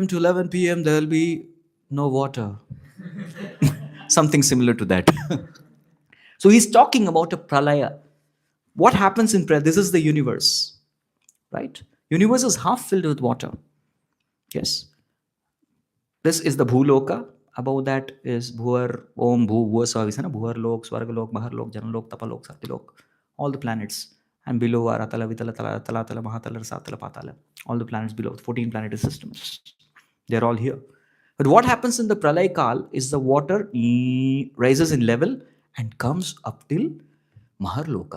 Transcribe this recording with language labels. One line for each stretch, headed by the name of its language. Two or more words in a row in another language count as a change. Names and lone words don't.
English: to 11 p.m., there will be no water. Something similar to that. So he's talking about a pralaya. What happens in prayer? This is the universe, right? Universe is half filled with water. Yes. This is the Bhuloka. Above that is Bhuvar, Om, Bhu, Bhuva, Bhuvar Lok, Swarga Lok, Bahar Lok, Jana Lok, Tapa Lok, Sati Lok. All the planets. And below are Atala, Vitala, Tala, Tala, Tala, Mahatala, Satala, Patala. All the planets below, 14 planetary systems. They're all here. But what happens in the
Hindi: Pralay Kal
English: is the water rises in level and comes up till Maharloka.